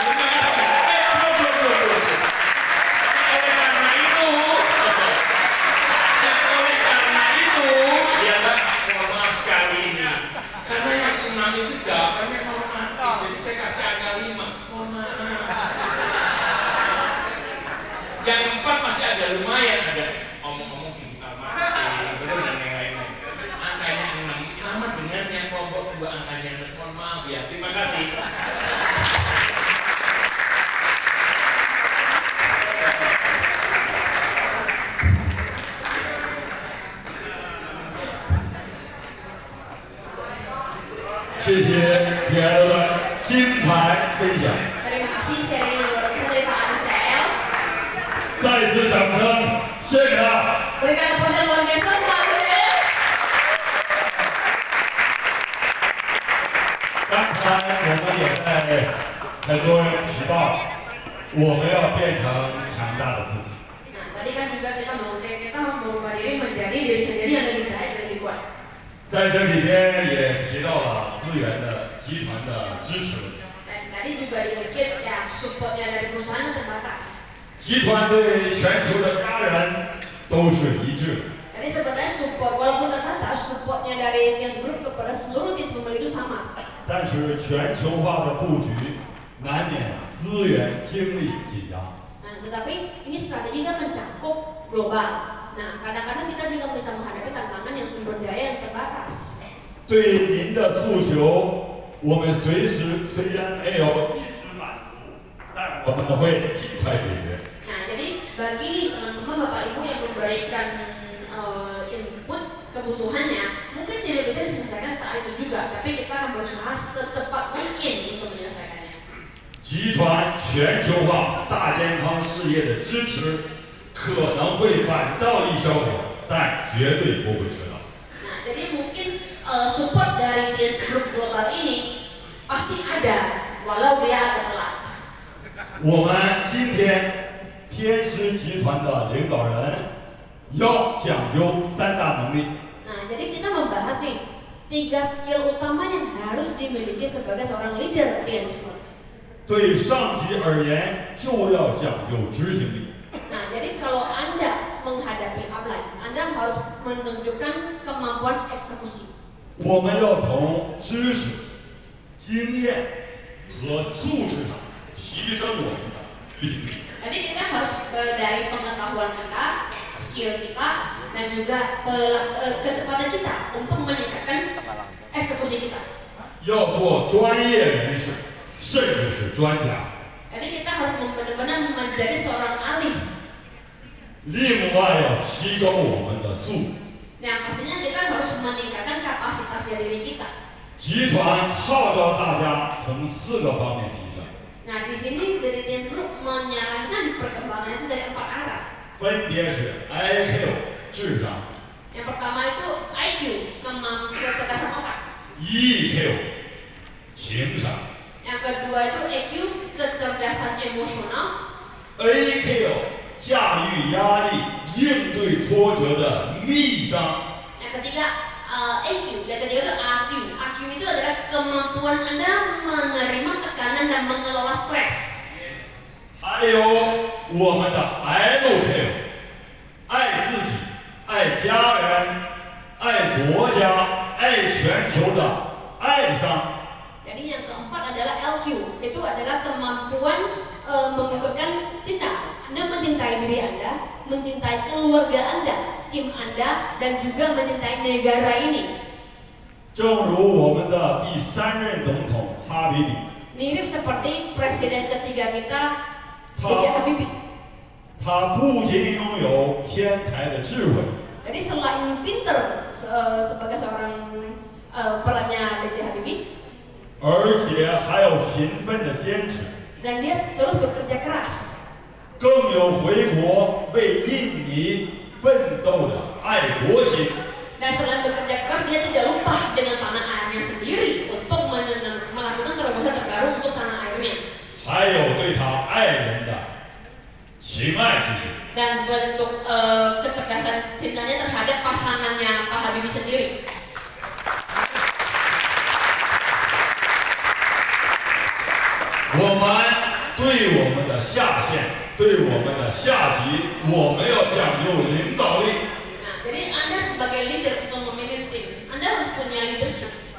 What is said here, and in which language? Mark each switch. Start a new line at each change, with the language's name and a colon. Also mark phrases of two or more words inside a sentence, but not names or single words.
Indonesian: Karena yang 6 itu jawabannya normatif, jadi saya kasih angka 5, mohon maaf. Yang 4 masih ada lumayan, ada omong-omong
English: digital marketing,
Indonesian: dan yang lain-lain. Angkanya 6 sama dengan yang kelompok 2 angkanya 6, mohon maaf ya, terima kasih.
Chinese: 谢谢 Piero 的精彩分享。
Indonesian: Terima kasih sharing yang luar biasa dari Pak Arisrael.
Chinese: 再次掌声，谢谢他。
Indonesian: Berikan kepuasan luar biasa untuk Pak Arisrael.
Chinese: 刚才我们也在很多人提到，我们要变成强大的自己。
Indonesian: Nah, tadi kan juga kita harus mengubah diri menjadi diri sendiri yang lebih baik dan lebih kuat.
Chinese: 在这里边也提到了资源的集团的支持。
Indonesian: Dan tadi juga dikit ya supportnya dari perusahaan yang terbatas.
Chinese: 集团对全球的家人都是一致。
Indonesian: Jadi sebenarnya support walaupun terbatas, supportnya dari Tias Group kepada seluruh Tias Member itu sama.
Chinese: 但是全球化的布局难免资源精力紧张。
Indonesian: Nah, tetapi ini strategi kan mencakup global. Nah, kadang-kadang kita juga bisa menghadapi tantangan yang sumber daya yang terbatas.
Chinese: 对您的诉求，我们虽然没有一时满足，但我们会尽快解决。
Indonesian: Nah, jadi bagi teman-teman Bapak Ibu yang memberikan input kebutuhannya, mungkin tidak bisa diselesaikan saat itu juga, tapi kita akan berusaha secepat mungkin untuk menyelesaikannya.
Chinese: 集团全球化大健康事业的支持可能会晚到一小会儿，但绝对不会迟到。
Indonesian: Nah, jadi mungkin support dari Tias Group Global ini pasti ada, walau dia agak telat.
Chinese: 我们今天天狮集团的领导人要讲究3大能力。
Indonesian: Nah, jadi kita membahas nih 3 skill utama yang harus dimiliki sebagai seorang leader Tias Group.
Chinese: 对上级而言，就要讲究执行力。
Indonesian: Nah, jadi kalau Anda menghadapi upline, Anda harus menunjukkan kemampuan eksekusi.
Chinese: 我们要从知识、经验和素质上提升我们的领域。
Indonesian: Jadi kita harus dari pengetahuan kita, skill kita, dan juga kecepatan kita untuk meningkatkan eksekusi kita.
Chinese: 要做专业人士，甚至是专家。
Indonesian: Jadi kita harus benar-benar menjadi seorang ahli.
Chinese: 另外要提高我们的素质。
Indonesian: Yang pastinya kita harus meningkatkan kapasitas diri kita.
Chinese: 集团号召大家从4个方面提升。
Indonesian: Nah, di sini dari Tias Group menyarankan perkembangan itu dari 4 arah.
Chinese: 分别是 IQ 智商，
Indonesian: Yang pertama itu IQ, kecerdasan otak.
Chinese: EQ 情商，
Indonesian: Yang kedua itu EQ, kecerdasan emosional.
Chinese: AQ 驾驭压力、应对挫折的逆商，
Indonesian: Yang ketiga EQ, yang ketiga itu AQ. AQ itu adalah kemampuan Anda menerima tekanan dan mengelola stres.
Chinese: 还有我们的 LQ， 爱自己、爱家人、爱国家、爱全球的爱商。
Indonesian: Jadi yang keempat adalah LQ, itu adalah kemampuan mengungkapkan cinta. Anda mencintai diri Anda, mencintai keluarga Anda, tim Anda, dan juga mencintai negara ini.
Chinese: 正如我们的第3任总统哈比比，
Indonesian: Mirip seperti presiden ketiga kita, Ta- B.J. Habibie.
Chinese: 他不仅拥有天才的智慧，
Indonesian: Jadi selain pinter sebagai seorang perannya B.J. Habibie,
Chinese: 而且还有勤奋的坚持，
Indonesian: dan dia terus bekerja keras.
Chinese: 更有回国为印尼奋斗的爱国心。
Indonesian: Dan selain bekerja keras, dia tidak lupa dengan tanah airnya sendiri untuk melakukan terobosan terbaru untuk tanah airnya.
Chinese: 还有对他爱人的情爱之心。
Indonesian: Dan bentuk kecerdasan cintanya terhadap pasangannya Pak Habibie sendiri.
Chinese: 我们对我们的下线，对我们的下级，我们要讲究领导力。
Indonesian: Nah, jadi Anda sebagai leader untuk memimpin tim, Anda harus punya leadership.